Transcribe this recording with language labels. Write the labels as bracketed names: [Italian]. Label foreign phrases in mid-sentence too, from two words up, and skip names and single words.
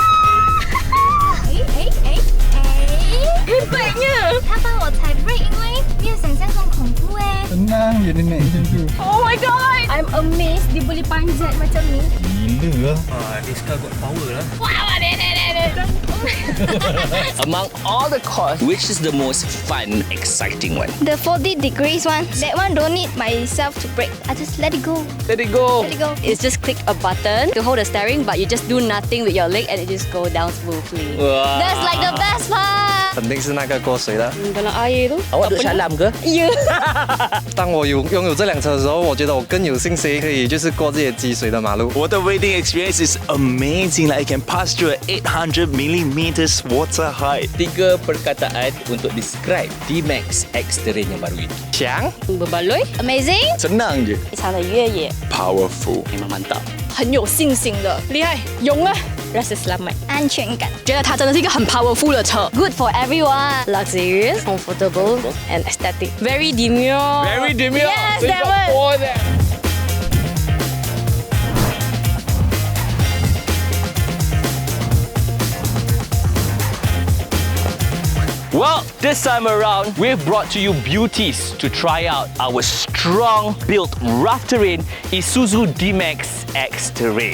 [Malay] Hebatnya! [Chinese] 他帮我踩 brake， 因为没有想象中恐怖哎。 [Malay] Tenang je dia naik macam tu. [English] Oh my god! I'm amazed [Malay] dia boleh panjat macam ni. Gila [English] Ah, this car got power lah. Wow, Among all the course, which is the most fun, exciting one? The 40 degrees one, that one don't need myself to brake. I just let it go. Let it go. Let it go. It's just click a button to hold the steering, but you just do nothing with your leg and it just go down smoothly. Wow. That's like the best part. [Chinese] 肯定是那个过水的。 [Malay] Dalam air tu. Awak duduk Shalam ke? Ya. [Chinese] 当我拥有这辆车的时候，我觉得我更有信心可以就是过这些积水的马路。 [English] Water wading experience is amazing. Like I can pass through an 800 millimeters water height. [Malay] 3 perkataan untuk describe D-Max X-Terrain yang baru ini. [Chinese] 强， [Malay] Berbaloi. [English] Amazing. [Malay] Senang je. [Chinese] 非常的越野， [English] Powerful. [Malay] Memang mantap. [Chinese] 很有信心的，厉害，勇啊 ， [Malay] rasa selamat。 [Chinese] 安全感。觉得它真的是一个很 powerful 的车 ， [English] good for everyone, luxurious, comfortable, and aesthetic. Very demure. Very demure. Yes, So you that got one. 4 there. Well, this time around, we've brought to you beauties to try out our strong-built rough terrain Isuzu D-Max X-Terrain.